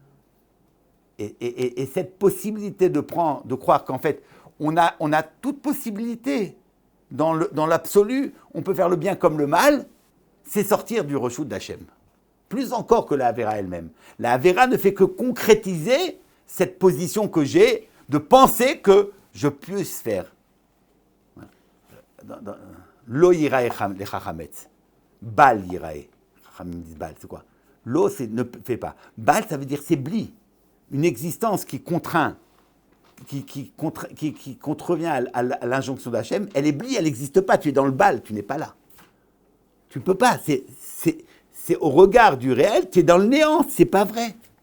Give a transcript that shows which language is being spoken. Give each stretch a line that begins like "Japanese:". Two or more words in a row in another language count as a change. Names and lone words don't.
French: Et cette possibilité de croire qu'en fait, on a toute possibilité dans l'absolu, on peut faire le bien comme le mal, c'est sortir du reshut d'Hachem. Plus encore que la Avera elle-même. La Avera ne fait que concrétiser cette position que j'ai de penser que je puisse faire.
Hebrew: לא יראה לך חמץ. בל יראה.
French: Chachamim disent bal, c'est quoi? Lo, c'est ne fait pas. Bal, ça veut dire c'est bli. Une existence qui contraint, qui contrevient à l'injonction d'Hachem, elle est bli, elle n'existe pas. Tu es dans le bal, tu n'es pas là. Tu ne peux pas. C'est au regard du réel, tu es dans le néant, c'est pas vrai.